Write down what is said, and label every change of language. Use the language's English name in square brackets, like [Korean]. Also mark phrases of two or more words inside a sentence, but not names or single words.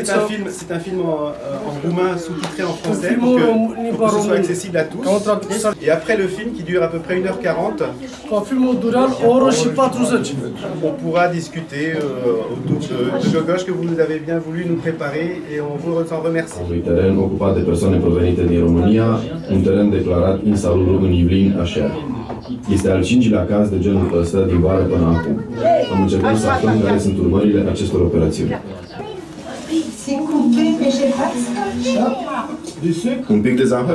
[French] C'est un film en roumain sous-titré en français pour que ce soit accessible à tous. Et après le film qui dure à peu près 1h40, on pourra discuter autour de Gogosh que vous nous avez bien voulu nous préparer et on vous en remercie. [Romanian] Un teren ocupat de persoane provenite din România, un teren declarat insalubru în Ivlin, Așer. Este al 5-lea caz de genul ăsta din vară până acum. Am încercat să aflăm care sunt urmările acestor operațiuni. Un pic de zahăr?